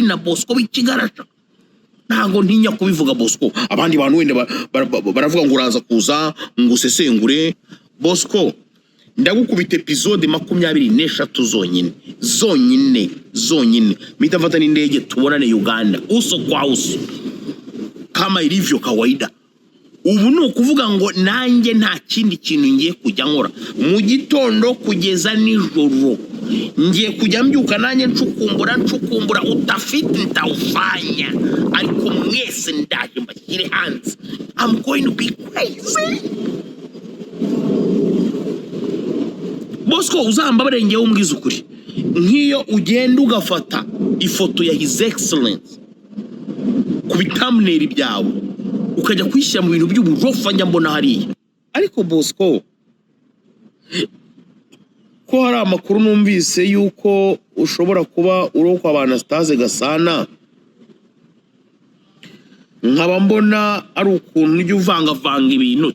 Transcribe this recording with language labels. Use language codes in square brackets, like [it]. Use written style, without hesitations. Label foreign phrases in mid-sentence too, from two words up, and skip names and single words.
[rw] Na Bosco w'ikigarasha ntago ntinya kubivuga Bosco. Abandi bantu wenda baravuga ngo uraza kuza ngo usesengure. Bosco ndagukubita episode 23 zonyine mitafata n'indege tubonane Uganda [sw] uso kwa uso kama ilivyo kawaida. [rw] Ubu no kuvuga ngo nanjye nta kindi kintu ngiye kujya nkora mu gitondo kugeza nijoro, ngiye kujya mbyuka nanjye ncukumbura utafiti ntawufanya, ariko mwese ndaje mbashyire hanze. [en] I'm going to be crazy. [rw] Bosco uzambabare ngewe umbwiza ukuri, nk'iyo ugenda ugafata ifoto ya His Excellence ku thumbnail byawe ukajya kwishyira mu bintu by'uburofa njya mbona hariya. Ariko Bosco ko hari amakuru numvise yuko ushobora kuba uri kwa Anastase Gasana, nkaba mbona ari ukuntu ujya uvangavanga ibintu.